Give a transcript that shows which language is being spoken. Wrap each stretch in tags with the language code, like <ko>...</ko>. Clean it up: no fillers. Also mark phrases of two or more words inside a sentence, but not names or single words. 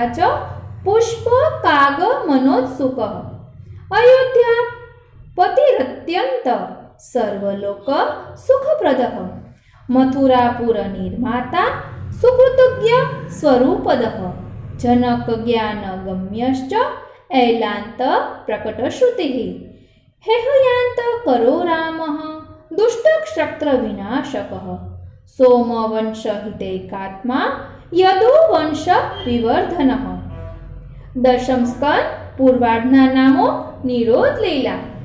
<sa>ચ પુષ્પ કાગ મનોત્સુકઃ અયોધ્યા પતિરત્યંત સર્વલોક સુખપ્રદઃ મથુરાપુર નિર્માતા સુકૃતજ્ઞ સ્વરૂપદઃ જનક જ્ઞાન ગમ્યશ્ચ ऐलांत प्रकट श्रुति हेहयांत करो रामः दुष्टक्षत्र विनाशकः सोमवंश हितैकात्मा यदुवंश विवर्धनः दशम स्कंद पूर्वार्धना नामो निरोध लीला</sa>